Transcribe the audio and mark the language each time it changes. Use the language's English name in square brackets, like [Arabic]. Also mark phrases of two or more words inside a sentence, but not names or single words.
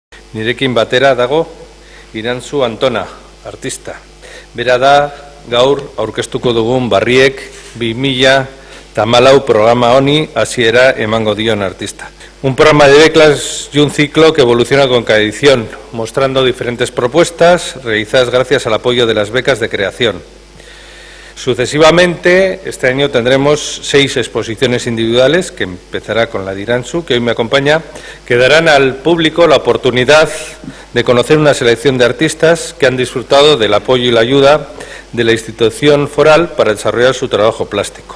[Basque] Nirekin batera dago Irantzu Antona, artista. Bera da gaur aurkeztuko dugun Barriek 2014 programa honi hasiera emango dion artista. [Spanish] Un programa de becas y un ciclo que evoluciona con cada edición, mostrando diferentes propuestas realizadas gracias al apoyo de las becas de creación. Sucesivamente, este año tendremos 6 exposiciones individuales, que empezará con la de Irantzu, que hoy me acompaña, que darán al público la oportunidad de conocer una selección de artistas que han disfrutado del apoyo y la ayuda de la institución foral para desarrollar su trabajo plástico.